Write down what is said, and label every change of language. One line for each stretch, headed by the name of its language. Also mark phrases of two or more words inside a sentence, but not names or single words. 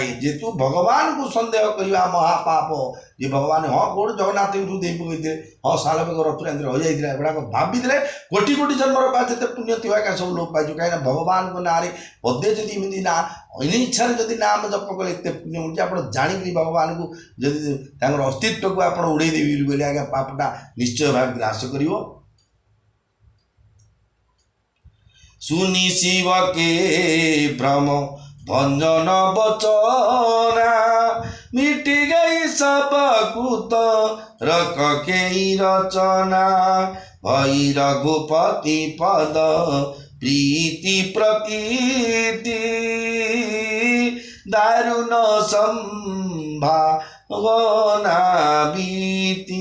Odia: ଯେହେତୁ ଭଗବାନଙ୍କୁ ସନ୍ଦେହ କରିବା ମହାପାପ। ଯେ ଭଗବାନ ହଁ କୋଉଠି ଜଗନ୍ନାଥଙ୍କୁ ଦେଇ ପକେଇଥିଲେ, ହଁ ଶାଲବେଗ ରଥୁରାନ୍ତରେ ହୋଇଯାଇଥିଲା, ଏଗୁଡ଼ାକ ଭାବିଥିଲେ କୋଟି କୋଟି ଜନ୍ମର ବା ଯେତେ ପୁଣ୍ୟ ଥିବ ଏକା ସବୁ ଲୋପ ପାଇଯିବ। କାହିଁକିନା ଭଗବାନଙ୍କ ନାଁରେ ପଦେ ଯଦି ଏମିତି ନା ଅନିଚ୍ଛାରେ ଯଦି ନାମ ଜପ କଲେ ଏତେ ପୁଣ୍ୟ ମିଳୁଛି, ଆପଣ ଜାଣିକିରି ଭଗବାନଙ୍କୁ ଯଦି ତାଙ୍କର ଅସ୍ତିତ୍ୱକୁ ଆପଣ ଉଡ଼େଇ ଦେବି ବୋଲି ଆଜ୍ଞା ପାପଟା ନିଶ୍ଚୟ ଭାବେ ଗ୍ରାସ କରିବ।
Awadhi: सुनि शिव के भ्रम भंजन बचना, मिट गई सब कुत रक के रचना, भई रघुपति पद प्रीति प्रतीति, दारुण संभावना बीति।